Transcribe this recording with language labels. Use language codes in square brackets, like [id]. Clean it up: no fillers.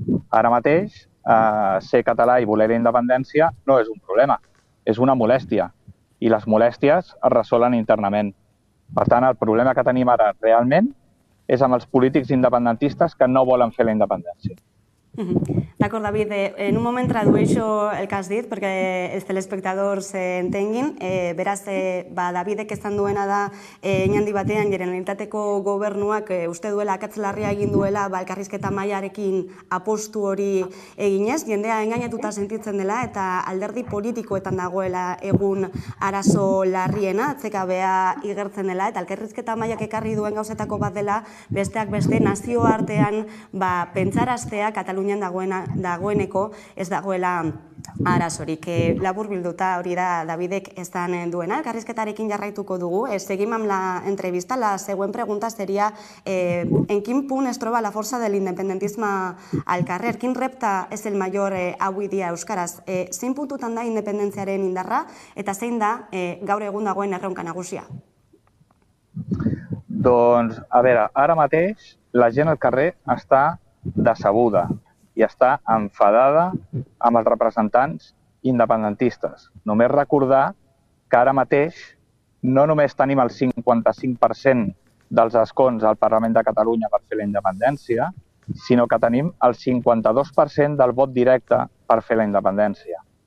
[ca] Ara mateix, ser català i voler la independència no és un problema, és una molèstia. I les molèsties es resolen internament. Per tant, el problema que tenim ara realment és amb els polítics independentistes que no volen fer la independència. D'acord, David. En un moment tradueixo el que has dit perquè els telespectadors entenguin. [eu] Beraz, Davidek esan duena da handi batean Generalitateko gobernuak uste duela akats larria egin duela elkarrizketa mailarekin apostu hori eginez, jendea engainatuta sentitzen dela eta alderdi politikoetan dagoela egun arazo larriena, atsekabea igertzen dela eta elkarrizketa mailak ekarri duen gauzetako bat dela besteak beste nazioartean pentsaraztea Katalunian dagoeneko ez dagoela arazorik. Labur bilduta hori da Davidek esan duena. Elkarrizketarekin jarraituko dugu. [ca] Seguim amb la entrevista. La següent pregunta seria en quin punt es troba la força de l'independentisme al carrer? Quin repte és el major avui dia euskaraz? [eu] Zein puntutan da independentziaren indarra eta zein da gaur egun dagoen erronka nagusia? [ca] Doncs, a veure, ara mateix la gent al carrer està decebuda i està enfadada amb els representants independentistes. Només recordar que ara mateix no només tenim el 55% dels escons al Parlament de Catalunya per fer la independència, sinó que tenim el 52% del vot directe per fer la independència.